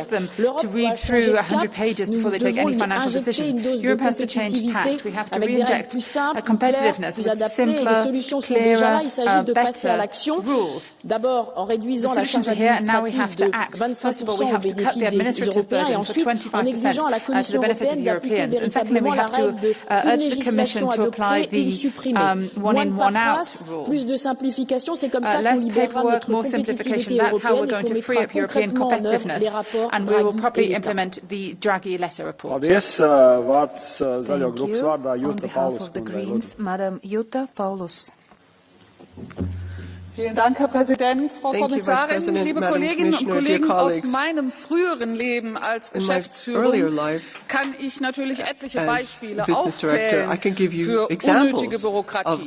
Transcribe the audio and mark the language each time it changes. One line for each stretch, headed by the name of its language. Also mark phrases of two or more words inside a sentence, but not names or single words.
French: L'Europe doit changer de cap, nous devons lui injecter une dose de compétitivité avec des règles plus simples, plus claires, plus adaptées, et les solutions sont déjà là, il s'agit de passer à l'action, d'abord en réduisant la charge administrative de 25% au bénéfice des Européens et ensuite en exigeant à la Commission européenne d'appliquer véritablement la règle de une législation adoptée, une supprimée. Moins de paperasse, plus de simplification, c'est comme ça qu'on libérera notre compétitivité européenne et qu'on mettra concrètement en œuvre les rapports Draghi et l'État.
Latvian: Paldies. Vārds Zaļo grupas vārdā Jutta Paulus.
English: Madam Jutta Paulus.
German: Vielen Dank, Herr Präsident, Frau Kommissarin, liebe Kolleginnen und Kollegen. Aus meinem früheren Leben als Geschäftsführerin kann ich natürlich etliche Beispiele aufzählen für unnötige Bürokratie.